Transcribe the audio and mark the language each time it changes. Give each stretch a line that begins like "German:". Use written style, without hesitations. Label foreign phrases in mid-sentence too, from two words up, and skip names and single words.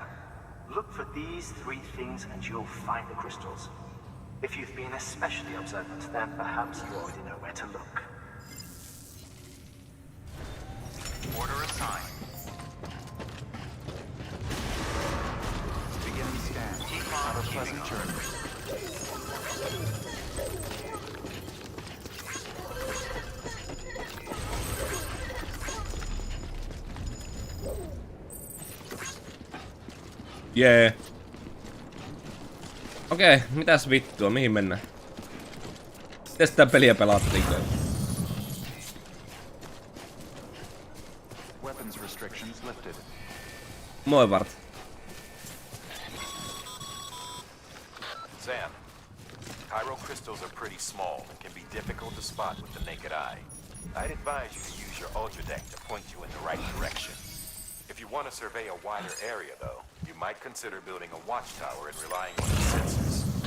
English: Look for these three things and you'll find the crystals. If you've been especially observant, then perhaps you already know where to look. Order assigned. Beginning scan. Keep on have a pleasant journey.
Finnish: Jee. Okei, mitäs vittua, mihin mennään? Miten sitä peliä pelattiin?
English: Weapons restrictions lifted.
Finnish: Moi Vart.
English: Sam, chiral crystals are pretty small and can be difficult to spot with the naked eye. I'd advise you to use your ultra deck to point you in the right direction. If you want to survey a wider area, though, you might consider building a watchtower and relying on the sensors.